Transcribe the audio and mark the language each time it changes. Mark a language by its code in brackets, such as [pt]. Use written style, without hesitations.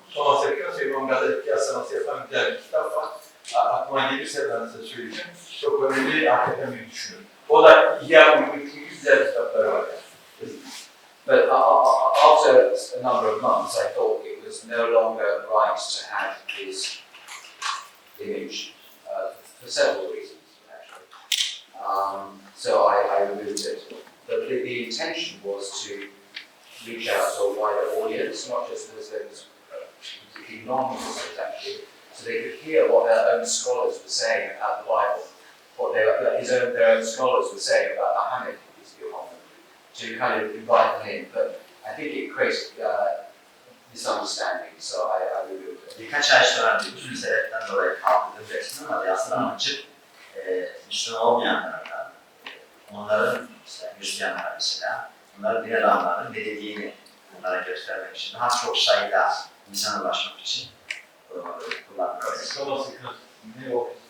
[tr] Thomas Aquinas ve İmam Gazali kıyaslaması yapan güzel bir kitap var. Aklıma gelirse ben size söyleyeceğim. Çok önemli, hakikaten bir düşünür. O da İhya Ulumü'nün güzel kitapları var. [en] But after a number of months, I thought it was no longer right to have his image for several reasons, actually. So I removed it. But the intention was to reach out to a wider audience, not just Muslims, particularly non-Muslims actually, so they could hear what their own scholars were saying about the Bible, what their own scholars were saying about Muhammad, to kind of invite them in. But I think it creates misunderstanding, so I removed it. [tr] Birkaç ay sonra bir sebepten dolayı kaldırdım resmini ama aslında amacı Müslüman olmayanlardan, onların işte Hristiyanlar mesela, onların din adamlarının ne dediğini onlara göstermek için, daha çok sayıda insana ulaşmak için kullanılıyor.